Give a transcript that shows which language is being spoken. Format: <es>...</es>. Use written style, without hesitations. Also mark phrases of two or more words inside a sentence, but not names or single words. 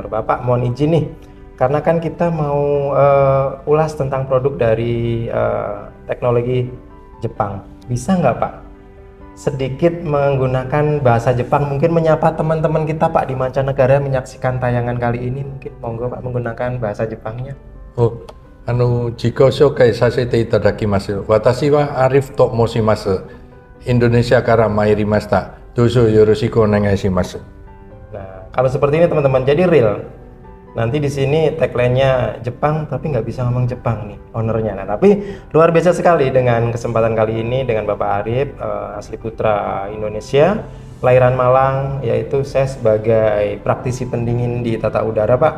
<id>Bapak mohon izin nih, karena kan kita mau ulas tentang produk dari teknologi Jepang. Bisa nggak Pak sedikit menggunakan bahasa Jepang, mungkin menyapa teman-teman kita Pak di mancanegara menyaksikan tayangan kali ini, mungkin monggo Pak menggunakan bahasa Jepangnya.</id> <ja>自己紹介させていただきます. 私はArifと申します. インドネシアから参りました。どうぞよろしくお願いします.</ja> <id>Nah, kalau seperti ini teman-teman, jadi real. Nanti di sini tagline-nya Jepang tapi nggak bisa ngomong Jepang nih ownernya. Nah, tapi luar biasa sekali dengan kesempatan kali ini dengan Bapak Arif, asli putra Indonesia, kelahiran Malang, yaitu saya sebagai praktisi pendingin di tata udara Pak.</id>